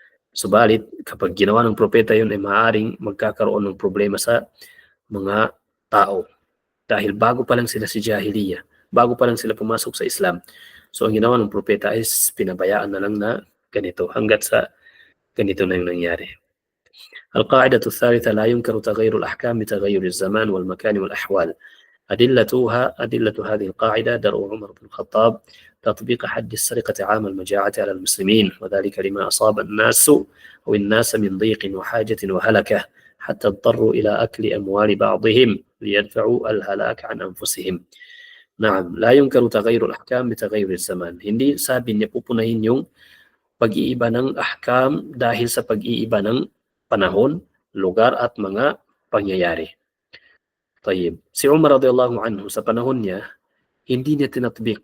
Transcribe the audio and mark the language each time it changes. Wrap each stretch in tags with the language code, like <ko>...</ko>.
<tl>Subalit kapag ginawa ng propeta yun ay maaaring magkakaroon ng problema sa mga tao dahil bago pa lang sila si jahiliya, bago pa lang sila pumasok sa Islam. So ang ginawa ng propeta is pinabayaan na lang na ganito hanggat sa ganito na yung nangyari.</tl> <ar>القاعدة الثالثة لا ينكر تغير الأحكام بتغير الزمان والمكان والأحوال. أدلة هذه القاعدة درء عمر بن الخطاب تطبيق حد السرقة عام المجاعة على المسلمين، وذلك لما أصاب الناس من ضيق وحاجة وهلكة حتى اضطروا إلى أكل أموال بعضهم ليدفعوا الهلاك عن أنفسهم. Naam, la yunkaru taghayyurul ahkam bi taghayyuril zaman.</ar> <tl>Hindi sabi niya pupunahin yung pag-iiba ng ahkam dahil sa pag-iiba ng panahon, lugar at mga pangyayari. Tayyib. Si Umar radhiyallahu anhu sa panahon niya, hindi niya tinatbik.</tl>